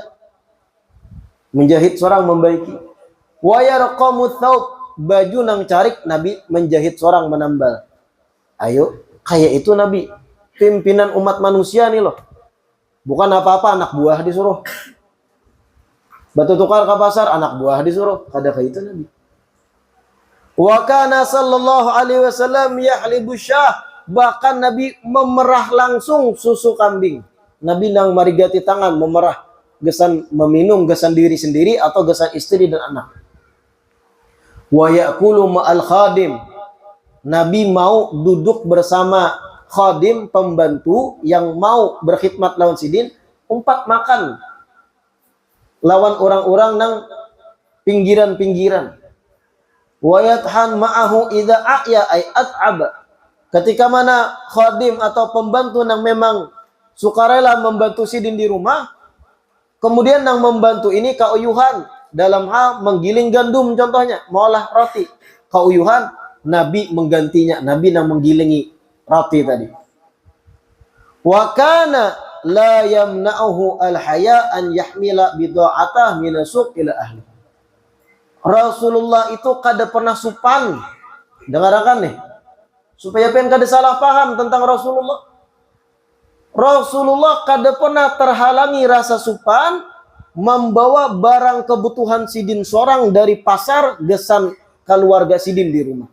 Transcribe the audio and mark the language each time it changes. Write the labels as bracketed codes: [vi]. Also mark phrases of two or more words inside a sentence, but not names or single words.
[bjn] Menjahit seorang membaiki. [ar] ويرقع ثوب, [bjn] baju nang carik Nabi menjahit seorang menambal. Ayo, kayak itu Nabi. Pimpinan umat manusia nih loh. Bukan apa-apa anak buah disuruh. Batu tukar ke pasar, anak buah disuruh. Kada kayak itu Nabi. [ar] وكان صلى الله عليه وسلم يحلب شاة. [bjn] Bahkan Nabi memerah langsung susu kambing. Nabi nang marigati tangan memerah. Gesan meminum, gesan diri sendiri atau gesan istri dan anak. [ar] ويأكل مع الخادم. [bjn] Nabi mau duduk bersama khadim, pembantu yang mau berkhidmat lawan sidin, umpat makan lawan orang-orang nang pinggiran-pinggiran. [ar] ويطحن معه إذا أعيا أي أتعب. [bjn] Ketika mana khadim atau pembantu nang memang sukarela membantu sidin di rumah, kemudian nang membantu ini kauyuhan dalam hal menggiling gandum contohnya, mengolah roti. Kauyuhan, Nabi menggantinya, Nabi nang menggilingi roti tadi. [ar] وكان لا يمنعه الحياء أن يحمل بضاعته من السوق إلى أهله. [bjn] Rasulullah itu kada pernah supan. Dengarkan nih. Supaya pengen kada salah paham tentang Rasulullah. Rasulullah kada pernah terhalangi rasa supan membawa barang kebutuhan sidin seorang dari pasar gesan keluarga sidin di rumah.